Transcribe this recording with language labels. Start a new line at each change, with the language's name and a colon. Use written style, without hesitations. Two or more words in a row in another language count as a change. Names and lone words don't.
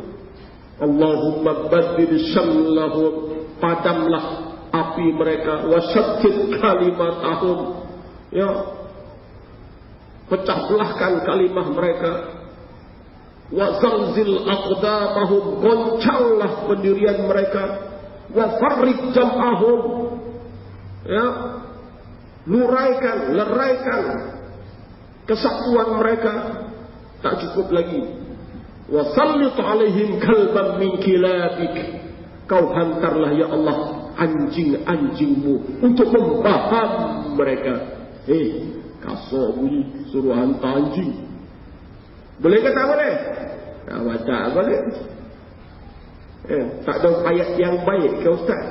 Arabic: اللهم بدل شملهم.
Malay: Padamlah api mereka.
Arabic: وشدد كلمتهم.
Malay: Ya. Pecah belahkan kalimah mereka.
Arabic: وزلزل أقدامهم.
Malay: Goncanglah pendirian mereka.
Arabic: وفرج جمعهم, ya,
Malay: leraikan kesatuan mereka. Tak cukup lagi.
Arabic: وسلط عليهم كلبا من كلابك.
Malay: Kau hantarlah
Arabic: يا الله
Malay: anjing-anjingmu untuk membaham mereka. Kasar bunyi suruh hantar anjing. Boleh ke tak boleh? Tak boleh. Tak ada ayat yang baik ke Ustaz?